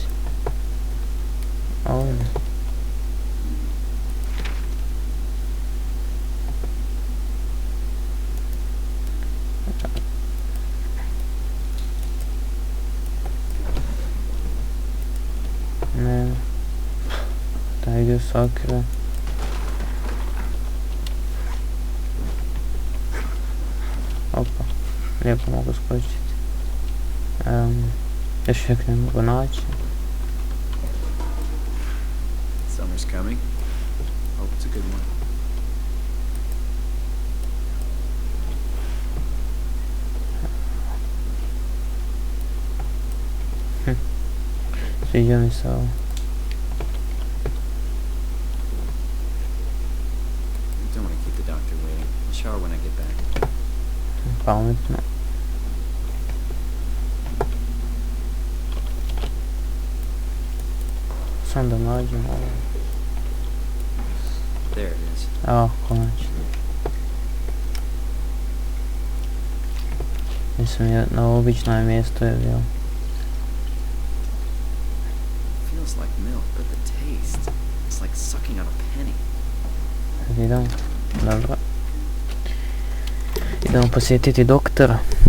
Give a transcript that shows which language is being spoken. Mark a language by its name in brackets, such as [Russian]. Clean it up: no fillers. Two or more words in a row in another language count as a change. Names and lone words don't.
[Croatian] Ovdje. Ne. Taj dio sakre. Opa. Lijepo mogu skočiti. Još uvijek ne mogu naći. [English] Summer's coming. Hope it's a good one. [Croatian] Sviđa mi se ovo. [English] Don't want to keep the doctor waiting. I'll shower when I get back. [Croatian] Pametno. Sam da nađem ovo. [English] There it is. [Croatian] Evo, konačno. Mislim, na obično mjesto je bilo. [English] Feels like milk, but the taste, it's like sucking out a penny. [Croatian] Idemo. Dobro. Idemo posjetiti doktora.